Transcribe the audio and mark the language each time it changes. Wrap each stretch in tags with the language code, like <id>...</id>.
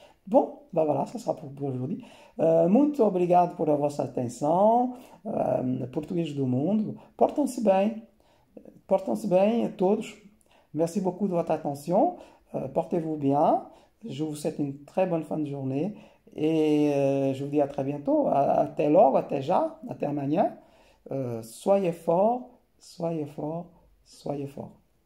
<fr>Bom, bah voilà, ça sera pour aujourd'hui.</fr> <pt>Muito obrigado por a vossa atenção, português do mundo. Portem-se bem todos.</pt> <fr>Merci beaucoup de votre attention. Portez-vous bien. Je vous souhaite une très bonne fin de journée et je vous dis à très bientôt.</fr> <pt>Até logo, até já, até amanhã.</pt> <fr>Soyez forts, soyez forts, soyez forts.</fr>